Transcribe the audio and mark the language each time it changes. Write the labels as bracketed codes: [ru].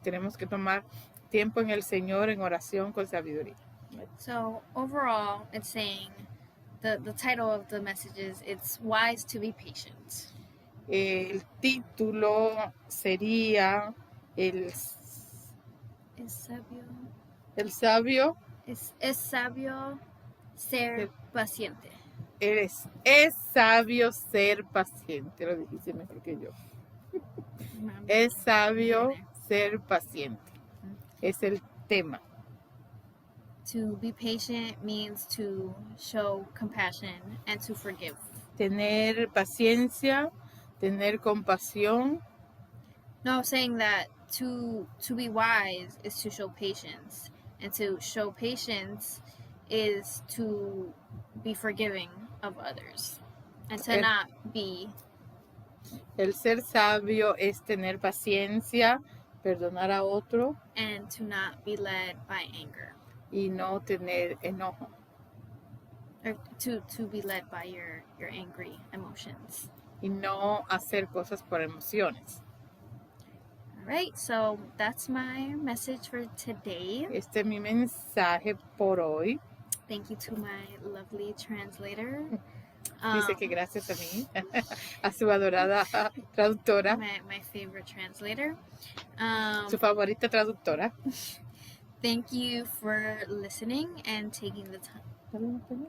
[es] Tenemos que tomar tiempo en el Señor en oración con sabiduría. [en] So overall, it's saying, the title of the message is, it's wise to be patient. [es] El título sería Es sabio. El sabio. Es sabio ser paciente. Es sabio ser paciente, lo dijiste mejor que yo. Es sabio ser paciente. Es el tema. [en] To be patient means to show compassion and to forgive. [es] Tener paciencia, tener compasión. [en] No, saying that to be wise is to show patience, and to show patience is to be forgiving of others, and to not be. [es] El ser sabio es tener paciencia, perdonar a otro, [en] and to not be led by anger. [es] Y no tener enojo. [en] Or to be led by your angry emotions. [es] Y no hacer cosas por emociones. [en] All right, so that's my message for today. [es] Este es mi mensaje por hoy. [en] Thank you to my lovely translator. [es] Dice que gracias a mí, a su adorada traductora. [en] My favorite translator. [es] Su favorita traductora. [en] Thank you for listening and taking the time.